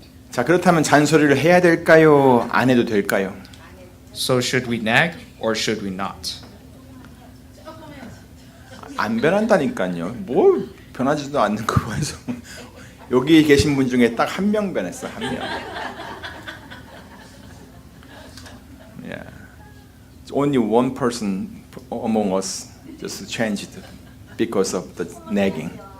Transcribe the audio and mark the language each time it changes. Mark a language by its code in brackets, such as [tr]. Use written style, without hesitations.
[ko] 자, 그렇다면 잔소리를 해야 될까요? 안 해도 될까요? [en] So, should we nag or should we not? [ko] 안 변한다니까요. 뭐 변하지도 않는 거에서 여기 계신 분 중에 딱 한 명 변했어. 한 명. [en] Yeah. Only one person among us just changed because of the nagging.